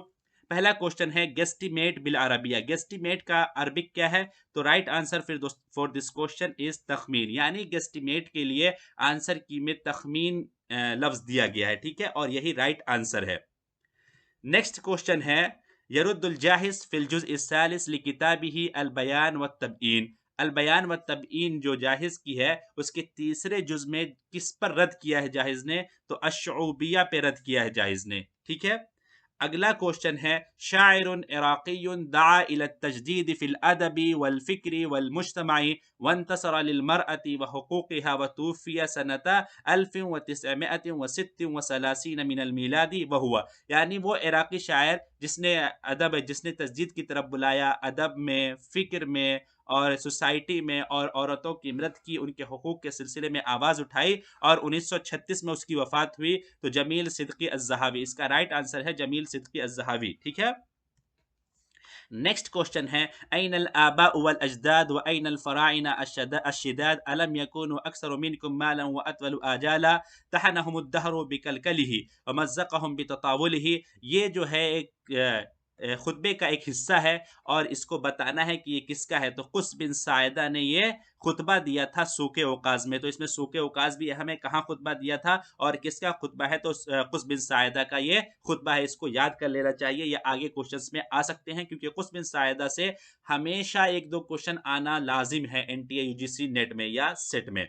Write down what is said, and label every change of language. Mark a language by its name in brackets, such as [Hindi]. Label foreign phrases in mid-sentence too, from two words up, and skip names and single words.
[Hindi] पहला क्वेश्चन है गेस्टिमेट [Arabic] بالعربية. [Hindi] गेस्टिमेट का अरबिक क्या है? तो [English] right answer [Hindi] फिर [English] for this question is [Hindi] तखमीन, यानी गेस्टिमेट के लिए [English] answer key [Hindi] में तखमीन लफ्ज दिया गया है। ठीक है, और यही [English] right answer [Hindi] है। [English] next question [Arabic] है يرد الجاحظ في الجزء الثالث لكتابه البيان والتبيين. [Hindi] अल बयान व तबयीन जो जाहिज की है उसके तीसरे जुज में किस पर रद्द किया है जाहिज ने? तो अश्शऊबिया पे रद्द किया है जाहिज ने। ठीक है, अगला क्वेश्चन है [Arabic] شاعر عراقي دعا إلى تجديد في الأدب والفكر والمجتمع وانتصر للمرأة وحقوقها وتوفي سنة 1936 من الميلاد وهو. [Hindi] यानी वो इराक़ी शायर जिसने तजदीद की तरफ बुलाया, अदब में, फ़िक्र में और सोसाइटी में, और औरतों की मृत की उनके हुकूक के सिलसिले में आवाज़ उठाई, और 1936 में उसकी वफात हुई। तो जमील सिद्दीकी अज़्ज़हावी, इसका राइट आंसर है जमील सिद्दीकी अज़्ज़हावी। ठीक है, [English] next question [Arabic] है أين الآباء والأجداد وأين الفراعنة الشداد ألم يكونوا أكثر منكم مالا وأطول آجالا طحنهم الدهر بكلكله ومزقهم بتطاوله. [Hindi] ये जो है एक खुतबे का एक हिस्सा है और इसको बताना है कि ये किसका है। तो कुस बिन सायदा ने ये खुतबा दिया था सूके ओकाज में। तो इसमें सूके ओकाज भी हमें कहाँ खुतबा दिया था और किसका खुतबा है? तो कुस बिन सायदा का ये खुतबा है। इसको याद कर लेना चाहिए, ये आगे क्वेश्चंस में आ सकते हैं, क्योंकि कुस बिन सायदा से हमेशा एक दो क्वेश्चन आना लाजिम है एनटीए यूजीसी नेट में या सेट में।